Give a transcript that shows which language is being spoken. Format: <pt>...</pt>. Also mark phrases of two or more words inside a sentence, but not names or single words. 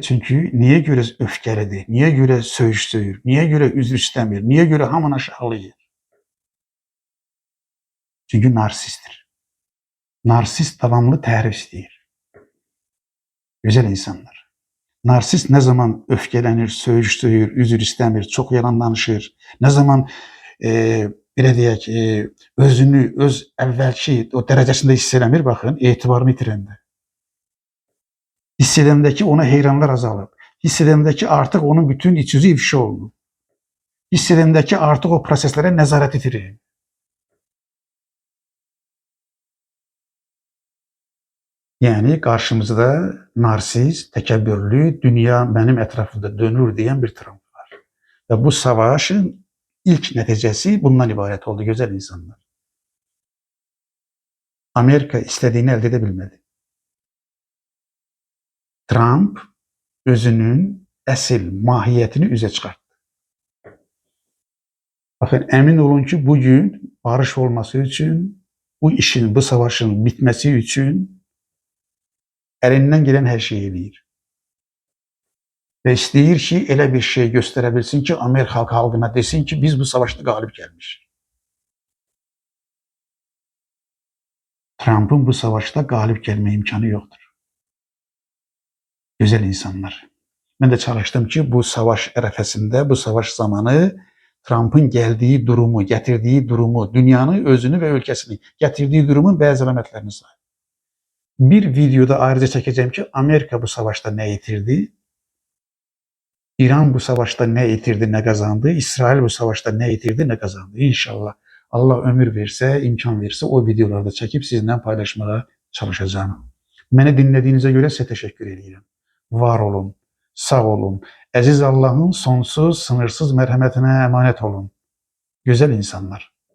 <tr>Çünkü niye göre öfkelidir, niye göre söyür, niye göre üzr istemiyor, niye göre hamını aşağılayır? Çünkü narsisttir.</tr> <az>Narsist devamlı tərif istəyir.</az> <tr>Güzel insanlar. Narsist ne zaman öfkelenir,</tr> <az>söyür, üzr istemir, çok yalan danışır, ne zaman belə deyək, özünü, öz əvvəlki o dərəcəsində hiss eləmir, baxın, etibarını itirəndə. Hiss edəndəki ona heyranlar azalıb, hiss edəndəki artıq onun bütün iç yüzü ifşa olunub, hiss edəndəki artıq o proseslərə nəzarət itirir.</az> <tr>Yani karşımızda narsist, təkəbbürlü, dünya benim etrafımda dönür diyen bir Trump var. Ve bu savaşın ilk neticesi bundan ibaret oldu, güzel insanlar. Amerika istediğini elde edebilmedi.</tr> <az>Trump özünün əsl mahiyyətini üzə çıxartdı.</az> <tr>Bakın, emin olun ki, bugün barış olması için, bu işin, bu savaşın bitmesi için elinden gelen her şeyi eləyir.</tr> <az>Ve istəyir ki, elə bir şey göstərebilsin ki, Amerika xalqına desin ki, biz bu savaşda qalib gəlmişik.</az> <tr>Trump'ın bu savaşta galip gelme imkanı yoktur. Güzel insanlar. Ben de çalıştım ki bu savaş ərəfəsində, bu savaş zamanı Trump'ın geldiği durumu, getirdiği durumu, dünyanın özünü ve ülkesini getirdiği durumun bəzi əlamətlərini sayım. Bir videoda ayrıca çekeceğim ki Amerika bu savaşta ne yitirdi, İran bu savaşta ne yitirdi, ne kazandı, İsrail bu savaşta ne yitirdi, ne kazandı. İnşallah Allah ömür verse, imkan verse o videolarda çekip sizinle paylaşmaya çalışacağım. Beni dinlediğinize göre size teşekkür ederim. Var olun, Sağ olun.</tr> <az>Əziz Allahın sonsuz, sınırsız mərhəmətinə əmanət olun. Gözəl insanlar.</az>